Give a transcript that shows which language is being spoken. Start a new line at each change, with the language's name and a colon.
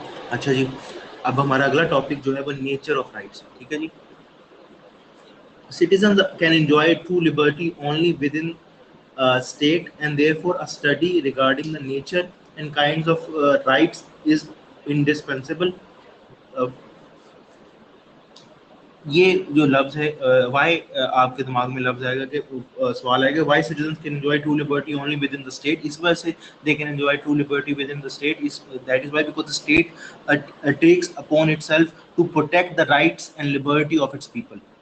Urdu: اچھا جی, اب ہمارا اگلا ٹاپک جو ہے وہ نیچر آف رائٹس. ٹھیک ہے جی.
English: Citizens can enjoy true liberty only within state, and therefore a study regarding the nature and kinds of rights is indispensable.
Urdu: Uh, یہ جو لفظ ہے وائی, آپ کے دماغ میں لفظ آئے گا کہ سوال آئے گا
English: Why citizens can enjoy true liberty only within the state.
Urdu: اس وجہ سے
English: They can enjoy true liberty within the state, that is why because the state takes upon itself to protect the rights and liberty of its people.